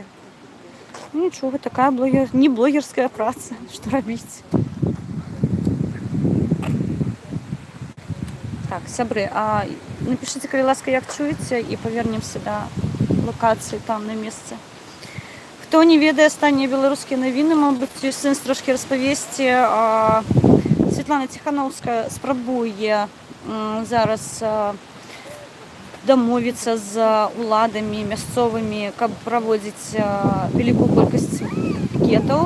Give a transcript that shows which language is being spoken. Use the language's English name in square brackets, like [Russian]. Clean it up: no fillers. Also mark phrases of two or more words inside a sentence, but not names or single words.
[Ukrainian] Нічого, така не блогерська праця, що робити. Так, сябри, напишіть, коли ласка, як чуєте, і повернемося до локації там на місці. [Belarusian] Хто не ведае астаннія беларускія навіны, мабыць, ёсць сэнс трошки распавесці. Святлана Ціхановская спрабуе зараз дамовіцца з уладамі мясцовымі, каб праводзіць вялікую колькасць пікетаў.